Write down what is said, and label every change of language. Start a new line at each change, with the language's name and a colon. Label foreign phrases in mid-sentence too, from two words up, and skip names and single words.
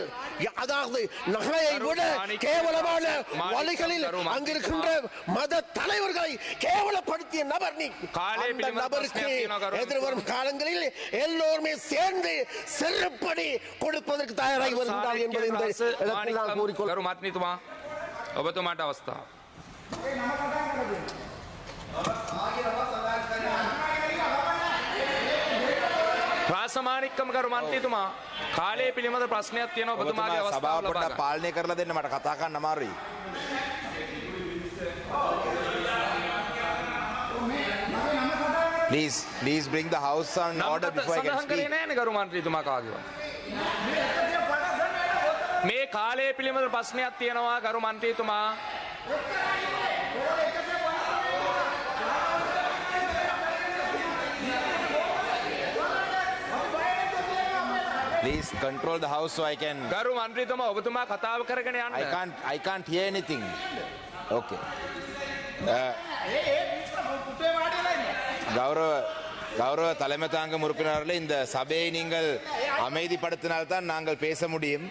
Tamil: அதாவது நகையை விட கேவலமான வழிகளில் அங்கிருக்கின்ற மத தலைவர்களை கேவலப்படுத்திய நபர் நீ. அந்த நபருக்கு எதிர்வரும் காலங்களில் எல்லோருமே சேர்ந்து செருப்படி கொடுப்பதற்கு தயாராகி வருகின்றார் என்பதை இந்த இடத்தில் நான் கூறிக்கொள்கிறேன்.
Sinhala: ඔබතුමාට අවස්ථාව. ප්‍රාසමානික්කම කරු මන්ත්‍රීතුමා කාලය පිළිබඳ ප්‍රශ්නයක් තියෙනවා ඔබතුමාගේ අවස්ථාව ලබා ගන්න. පාලනය කරලා දෙන්න මට කතා කරන්න අමාරුයි.
English: Please bring the house on order before I can
Sinhala: සඳහන් කරේ
English: speak.
Sinhala: නෑනේ කරු මන්ත්‍රීතුමා කාගේවත්. මේ කාලය පිළිබඳ ප්‍රශ්නයක් තියෙනවා කරු මන්ත්‍රීතුමා.
English: Please control the house so I can.
Sinhala: කරු මන්ත්‍රීතුමා ඔබතුමා කතාව කරගෙන යන්න.
English: I can't hear anything. Okay.
Tamil: கௌரவ தலைமை தாங்க உறுப்பினர்களே, இந்த சபையை நீங்கள் அமைதிப்படுத்தினால்தான் நாங்கள் பேச முடியும்.